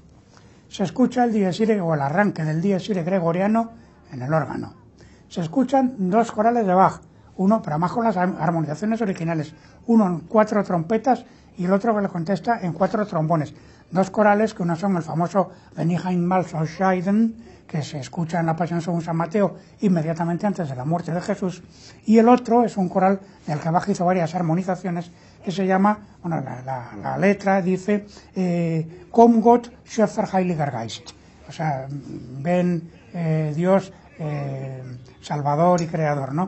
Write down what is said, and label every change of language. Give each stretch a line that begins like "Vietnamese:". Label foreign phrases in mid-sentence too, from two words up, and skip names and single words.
Spanish: Se escucha el Dies Irae o el arranque del Dies Irae gregoriano en el órgano. Se escuchan dos corales de Bach, uno, pero además con las armonizaciones originales, uno en 4 trompetas y el otro que le contesta en 4 trombones. Dos corales que uno son el famoso Wenn ich einmal so scheiden, que se escucha en la Pasión según San Mateo inmediatamente antes de la muerte de Jesús, y el otro es un coral del que Bach hizo varias armonizaciones que se llama, bueno, la letra dice
German: Komm Gott, Schöpfer Heiliger Geist,
Spanish: o sea, ven Dios, Salvador y Creador, ¿no?